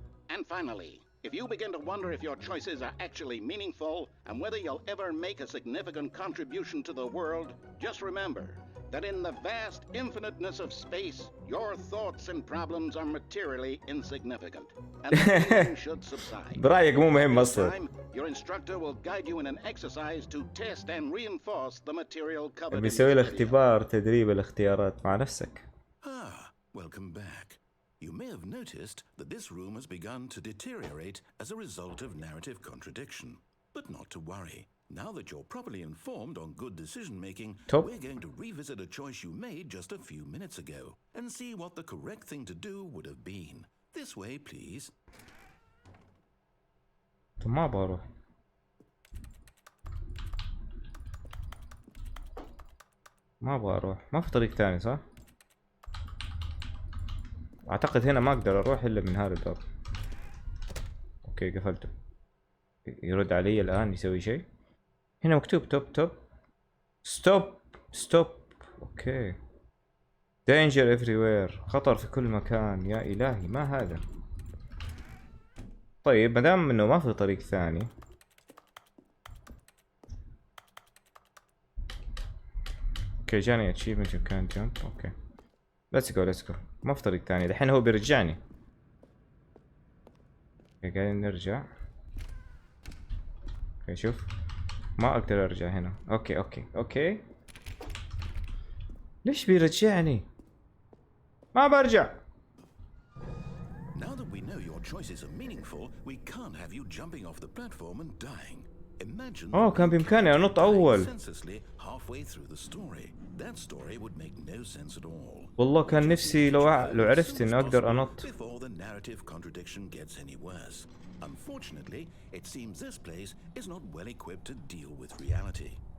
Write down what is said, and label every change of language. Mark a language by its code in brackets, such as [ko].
[en] And finally, if you begin to wonder if your choices are actually meaningful and whether you'll ever make a significant contribution to the world, just remember that in the vast infiniteness of space, your thoughts and problems are materially insignificant, and the feeling should subside. [ar] برأيك مو مهم [en] This [ar] اصلا. [en] time, your instructor will guide you in an exercise to test and reinforce the material covered in [ar] بيسوي له [en] this video. [ar] اختبار تدريب الاختيارات مع نفسك. [en] Welcome back. You may have noticed that this room has begun to deteriorate as a result of narrative contradiction. But not to worry. Now that you're properly informed on good decision-making, Top. we're going to revisit a choice you made just a few minutes ago and see what the correct thing to do would have been. This way, please. [ar] طب ما ابغى اروح. ما ابغى اروح. ما في طريق ثاني صح؟ اعتقد هنا ما اقدر اروح الا من هذا الباب. اوكي قفلته. يرد علي الان يسوي شيء. هنا مكتوب توب توب. ستوب ستوب. اوكي. [en] Danger everywhere. [ar] خطر في كل مكان. يا الهي ما هذا. طيب مادام انه ما في طريق ثاني. اوكي جاني [en] achievement you can't jump. [ar] اوكي. [en] let's go. [ar] ما في طريق ثاني. الحين هو بيرجعني. اوكي قاعدين نرجع. اوكي شوف. ما اقدر ارجع هنا. اوكي. ليش بيرجعني؟ ما برجع. [en] Now that we know your choices are meaningful, we can't have you jumping off the platform and dying. Imagine [ar] كان بإمكاني أنط أول. [en] senselessly halfway through the story. That story would make no sense at all. [ar] والله كان نفسي لو عرفت إني أقدر أنط. [en] Before the narrative contradiction gets any worse. Unfortunately, it seems this place is not well equipped to deal with reality.